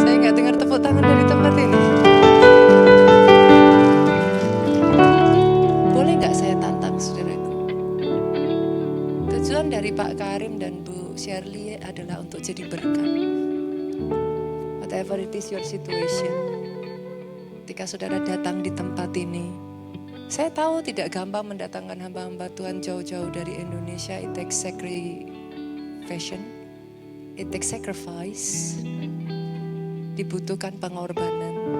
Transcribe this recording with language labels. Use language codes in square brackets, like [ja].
[id] Dengar tepuk tangan dari tempat ini. Boleh gak saya tantang saudaraku? Tujuan dari Pak Karim dan Bu Shirley adalah untuk jadi berkat. [en] Whatever it is your situation. [id] Ketika saudara datang di tempat ini, saya tahu tidak gampang mendatangkan hamba-hamba Tuhan jauh-jauh dari Indonesia. [en] It takes sacrifice. It takes sacrifice. [id] Dibutuhkan pengorbanan.